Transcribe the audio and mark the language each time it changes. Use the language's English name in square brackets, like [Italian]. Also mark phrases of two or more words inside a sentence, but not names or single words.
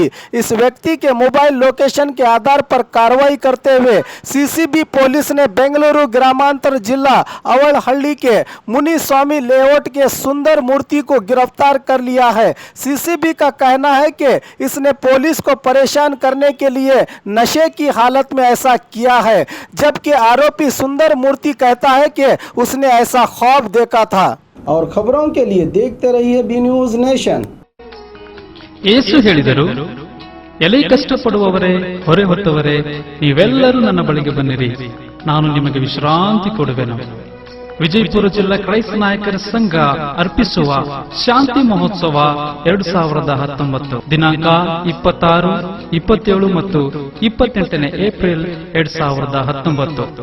[Hindi] इस व्यक्ति के मोबाइल लोकेशन के आधार पर कार्रवाई करते हुए सीसीबी पुलिस ने बेंगलुरु ग्रामांतर जिला अवलहल्ली के मुनिस्वामी लेआउट के सुंदर मूर्ति को गिरफ्तार कर लिया है। सीसीबी का कहना है कि इसने पुलिस को परेशान करने के लिए नशे की हालत में ऐसा किया है, जबकि आरोपी सुंदर मूर्ति कहता है कि उसने ऐसा ख्वाब देखा था। और खबरों के लिए देखते रहिए बी न्यूज नेशन। [Kannada] ಯೇಸು ಹೇಳಿದರು, ಎಲೆ ಕಷ್ಟಪಡುವವರೇ, ಹೊರೆ ಹೊತ್ತವರೇ, ನೀವೆಲ್ಲರೂ ನನ್ನ ಬಳಿಗೆ ಬನ್ನಿರಿ, ನಾನು ನಿಮಗೆ ವಿಶ್ರಾಂತಿ ಕೊಡುವೆನು. ವಿಜಯಪುರ ಜಿಲ್ಲಾ ಕ್ರೈಸ್ತ ನಾಯಕರ ಸಂಘ ಅರ್ಪಿಸುವ ಶಾಂತಿ ಮಹೋತ್ಸವ 2019 ದಿನಾಂಕ 26, 27 ಮತ್ತು 28 ಏಪ್ರಿಲ್ 2019.